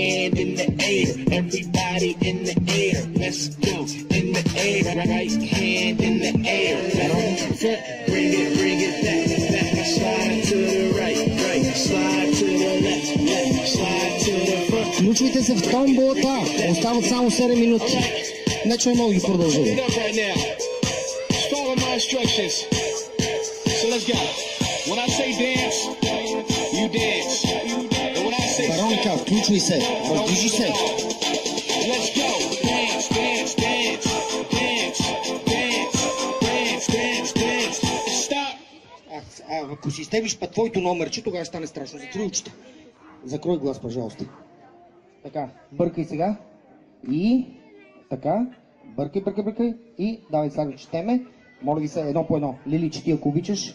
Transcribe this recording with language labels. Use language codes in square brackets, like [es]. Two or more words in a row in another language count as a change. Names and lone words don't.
[en] hand in the air, everybody in the air, let's go, in the air, right hand in the air, bring it back, slide to the right, slide to the left, slide to the front. [bg] Включвайте се в томболата, остават само 7 минути. Иначе не мога ги продължа. [en] Follow my instructions. So let's go. When I say dance, you dance. And when I say [bg] Баронка, включвай се, въздвижи се. [en] Let's go. Dance, dance, dance, dance, dance, dance, dance, dance. Stop. [bg] Ако си изтеглиш па твоето номерче, тогава ще стане страшно. Закрой очите. [ru] Закрой глас, пожалуйста. [bg] Така, бъркай сега. И така. Бъркай. И давай сега да четеме. Моля ви се, едно по едно. Лили, чети, ако обичаш.